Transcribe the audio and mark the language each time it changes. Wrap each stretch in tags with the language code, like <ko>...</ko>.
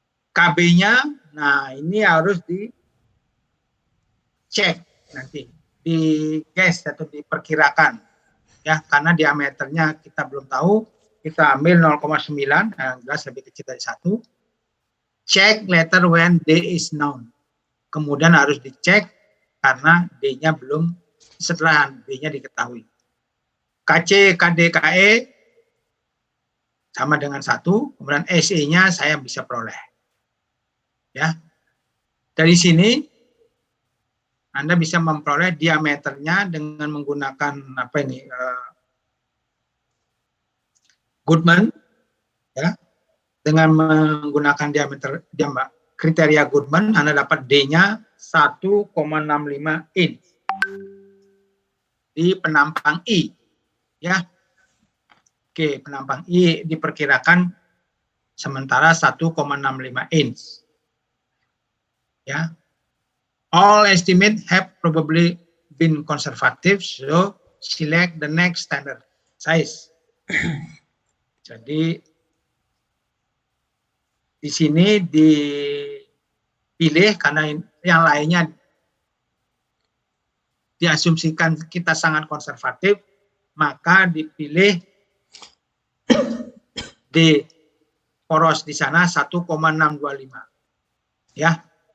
<id>KB-nya, nah ini harus dicek nanti, di-guess atau diperkirakan, ya, karena diameternya kita belum tahu. Kita ambil 0,9, jelas lebih kecil dari 1.</id> <en>Check later when D is known.</en> <id>Kemudian harus dicek karena D-nya belum, setelah D-nya diketahui. KC, KD, KE sama dengan 1, kemudian SE-nya saya bisa peroleh. Ya. Dari sini Anda bisa memperoleh diameternya dengan menggunakan apa ini? Goodman, ya. Dengan menggunakan diameter kriteria Goodman, Anda dapat D-nya 1,65 inch di penampang I, ya. Oke, penampang I diperkirakan sementara 1,65 inch, ya.</id> <en>All estimate have probably been conservative, so select the next standard size.</en> <id>Jadi di sini dipilih karena yang lainnya diasumsikan kita sangat konservatif, maka dipilih D poros di sana 1,625. Ya.</id>